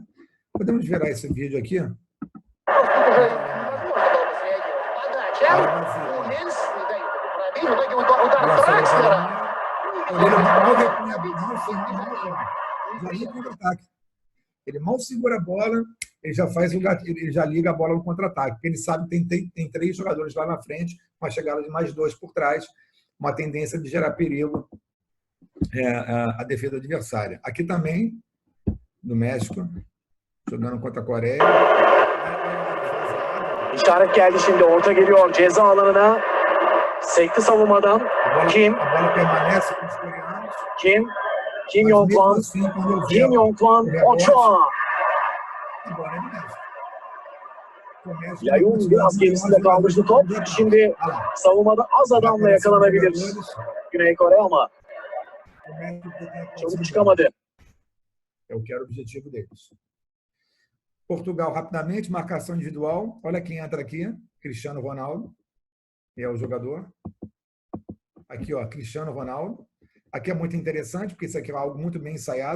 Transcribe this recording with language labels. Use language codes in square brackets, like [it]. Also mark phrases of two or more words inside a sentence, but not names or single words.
[pt] Podemos virar esse vídeo aqui? Ele mal segura a bola, ele já faz o gatilho, ele já liga a bola no contra-ataque, porque ele sabe que tem 3 jogadores lá na frente, uma chegada de mais 2 por trás, uma tendência de gerar perigo à defesa adversária. Aqui também, do México, jogando contra a Coreia. [tr] İşaret geldi şimdi, orta geliyor ceza alanına. Sekti savunmadan. Kim? [pt] A bola permanece com os coreanos. [tr] Kim Yong-kwan. Kim Yong-kwan. Ochoa. Yayun biraz gerisinde kalmıştı top. Şimdi savunmada az adamla yakalanabilir Güney Kore ama çabuk çıkamadı. [pt] Eu quero o objetivo deles. Portugal, rapidamente, marcação individual. Olha quem entra aqui, Cristiano Ronaldo. É o jogador. Aqui, ó, Cristiano Ronaldo. Aqui é muito interessante, porque isso aqui é algo muito bem ensaiado.